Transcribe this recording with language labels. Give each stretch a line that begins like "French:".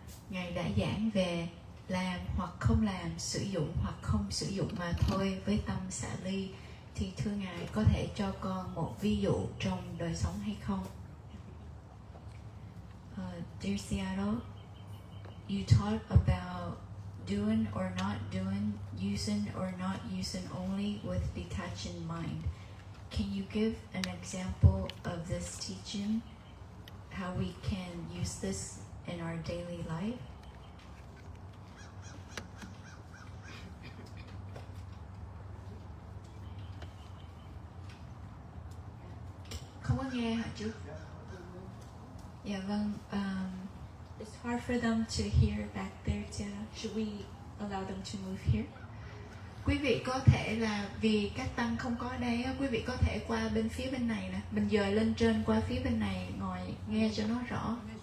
Vietnamese: Ngài đã giảng về làm hoặc không làm, sử dụng hoặc không sử dụng mà thôi với tâm xả ly. Thì thưa Ngài, có thể cho con một ví dụ trong đời sống hay không?
English: Dear Seattle, you talk about doing or not doing, using or not using only with detaching mind. Can you give an example of this teaching, how we can use this in our daily life?
Vietnamese: Không có nghe hả chú? Dạ vâng.
English: It's hard for them to hear back there. Should we allow them to move here?
Vietnamese: Quý vị có thể là vì các tăng không có ở đây, quý vị có thể qua bên phía bên này nè. Mình dời lên trên qua phía bên này ngồi nghe cho nó rõ.